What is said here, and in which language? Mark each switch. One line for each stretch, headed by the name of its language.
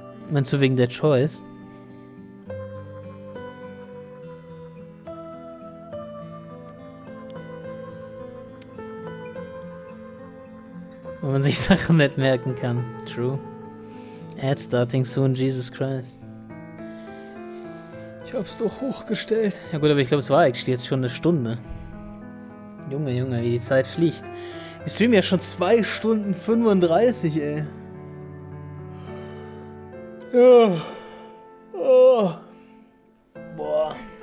German: Meinst du wegen der Choice? Wenn man sich Sachen nicht merken kann.
English: True. Ad starting soon, Jesus Christ.
German: Ich hab's doch hochgestellt. Ja gut, aber ich glaube, es war eigentlich jetzt schon eine Stunde. Junge, wie die Zeit fliegt. Wir streamen ja schon 2 Stunden 35, ey. Ja. Oh. Boah.